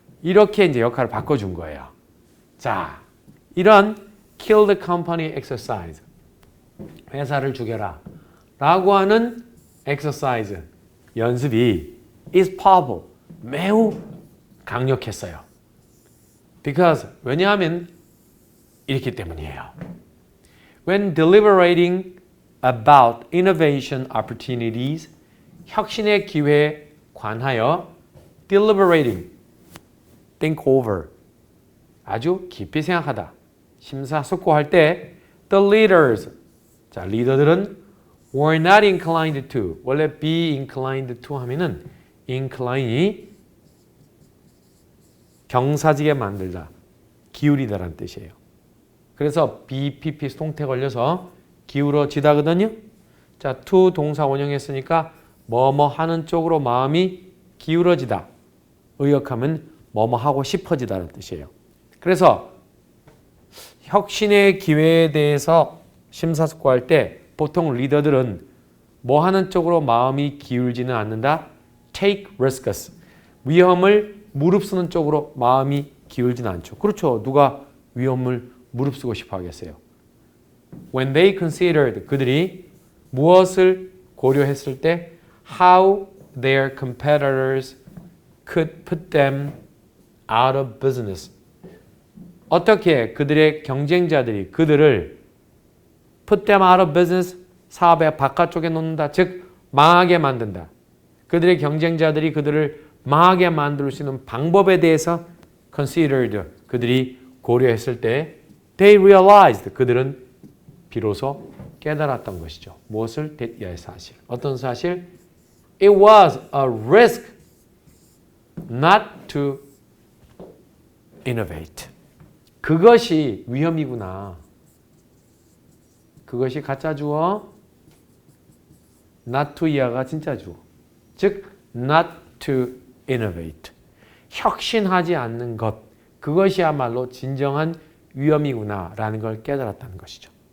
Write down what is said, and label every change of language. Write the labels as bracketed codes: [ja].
[ko] 이렇게 이제 역할을 바꿔준 거예요. 자, 이런 [en] kill the company exercise [ko] 회사를 죽여라 라고 하는 exercise 연습이 [en] is powerful [ko] 매우 강력했어요. because 왜냐하면 이렇기 때문이에요. [en] When deliberating about innovation opportunities [ko] 혁신의 기회에 관하여 [en] deliberating think over [ko] 아주 깊이 생각하다 심사숙고할 때 [en] the leaders [ko] 자 리더들은 [en] were not inclined to [ko] 원래 [en] be inclined to [ko] 하면은 incline이 경사지게 만들다 기울이다라는 뜻이에요. 그래서 BPP 통태 걸려서 기울어지다거든요. 자 to 동사 원형했으니까 뭐뭐 하는 쪽으로 마음이 기울어지다 의역하면 뭐뭐 하고 싶어지다는 뜻이에요. 그래서 혁신의 기회에 대해서 심사숙고할 때 보통 리더들은 뭐 하는 쪽으로 마음이 기울지는 않는다. [en] take risks. [ko] 위험을 무릅쓰는 쪽으로 마음이 기울지는 않죠. 그렇죠. 누가 위험을 무릅쓰고 싶어 하겠어요. [en] When they considered [ko] 그들이 무엇을 고려했을 때 [en] how their competitors could put them out of business. [ko] 어떻게 그들의 경쟁자들이 그들을 [en] put them out of business [ko] 사업의 바깥쪽에 놓는다. 즉 망하게 만든다. 그들의 경쟁자들이 그들을 망하게 만들 수 있는 방법에 대해서 considered 그들이 고려했을 때 [en] they realized [ko] 그들은 비로소 깨달았던 것이죠. 무엇을? 이 사실. 어떤 사실? [en] It was a risk not to innovate. [ko] 그것이 위험이구나. 그것이 가짜 주어, not to 이하가 진짜 주어. 즉, not to innovate. 혁신하지 않는 것. 그것이야말로 진정한 위험이구나라는 걸 깨달았다는 것이죠.